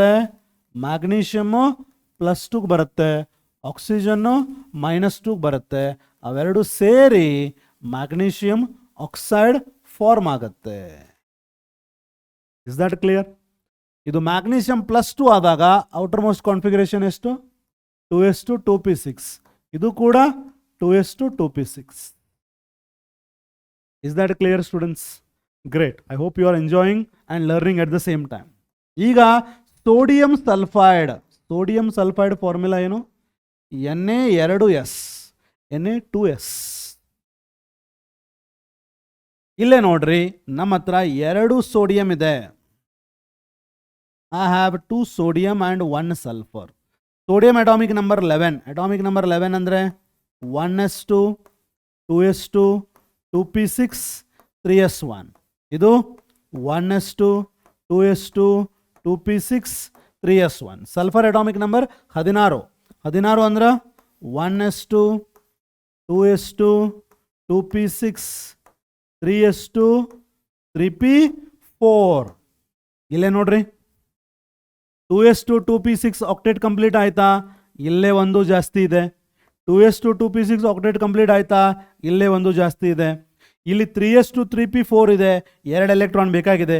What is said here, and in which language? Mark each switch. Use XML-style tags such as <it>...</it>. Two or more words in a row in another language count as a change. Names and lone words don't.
<kn>ಮ್ಯಾಗ್ನೀಷಿಯಮ್ಮು +2 ಬರುತ್ತೆ, ಆಕ್ಸಿಜನ್ನು -2 ಬರುತ್ತೆ. ಅವೆರಡು ಸೇರಿ</kn> <en>magnesium oxide form</en> <kn>ಆಗುತ್ತೆ.</kn> <en>Is that clear?</en> <kn>ಇದು ಮ್ಯಾಗ್ನೀಷಿಯಂ +2 ಆದಾಗ</kn> <en>outer most configuration</en> <kn>ಎಷ್ಟು? 2s2 2p6. ಇದು ಕೂಡ 2s2 2p6.</kn> <en>Is that clear students? Great. I hope you are enjoying and learning at the same time.</en> <kn>ಈಗ</kn> <en>sodium sulfide. sodium sulfide formula</en> <kn>ಏನು? Na2s Na2s. ಇಲ್ಲೇ ನೋಡ್ರಿ, ನಮ್ಮ ಹತ್ರ 2 ಸೋಡಿಯಂ ಇದೆ.</kn> <en>I have 2 sodium and 1 sulfur. Sodium atomic number 11. Atomic number 11 ಅಂದರೆ 1s2 2s2 2p6 3s1.</en> <kn>ಇದು 1s2 2s2 2p6 3s1.</kn> <en>sulfur atomic number</en> <kn>16. 16 ಅಂದ್ರೆ 1s2 2s2 2p6 3s2 3p4. ಇಲ್ಲೇ ನೋಡ್ರಿ, 2s2 2p6</kn> <en>octet complete</en> <kn>ಆಯ್ತಾ? ಇಲ್ಲೇ 1 ಜಾಸ್ತಿ ಇದೆ. 2s2 2p6</kn> <en>octet complete</en> <kn>ಆಯ್ತಾ? ಇಲ್ಲೇ 1 ಜಾಸ್ತಿ ಇದೆ. ಇಲ್ಲಿ 3s2 3p4 ಇದೆ, 2 ಎಲೆಕ್ಟ್ರಾನ್ ಬೇಕಾಗಿದೆ.</kn>